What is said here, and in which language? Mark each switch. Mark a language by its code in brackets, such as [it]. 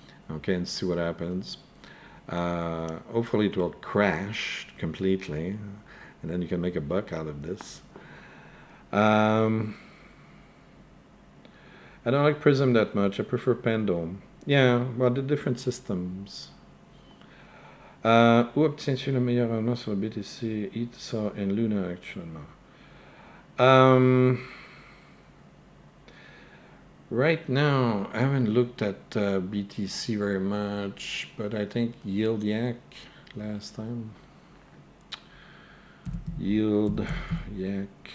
[en] Okay, and see what happens. Hopefully it will crash completely, and then you can make a buck out of this. I don't like Prism that much. I prefer Pendulum. Yeah, well, the different systems. [fr] Où obtiens-tu le meilleur rendement sur le BTC, ETH et Luna actuellement? [en] Right now, I haven't looked at BTC very much, but I think Yield Yak last time. Yield Yak.